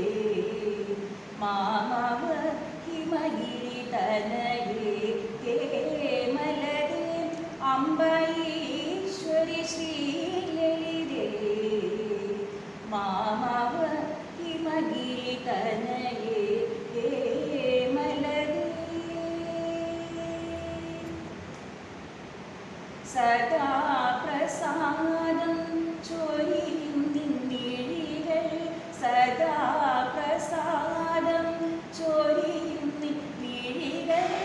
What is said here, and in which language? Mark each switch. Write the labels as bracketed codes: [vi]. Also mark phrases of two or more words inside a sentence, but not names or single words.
[sa] ಮಾಮವ ಹಿಮಗಿರಿ ತನಗೆ ಹೇಮಲದೆ ಅಂಬಾಯೀಶ್ವರಿ ಶ್ರೀಲಲಿದೆ ಮಾಮವ ಹಿಮಗಿರಿ ತನಗೆ ಹೇಮಲದೆ [ml] സദാ പ്രസാദം ചൊരിയും നിന്നിഴികൾ സദാ പ്രസാദം ചൊരിയും നിന്നിഴികൾ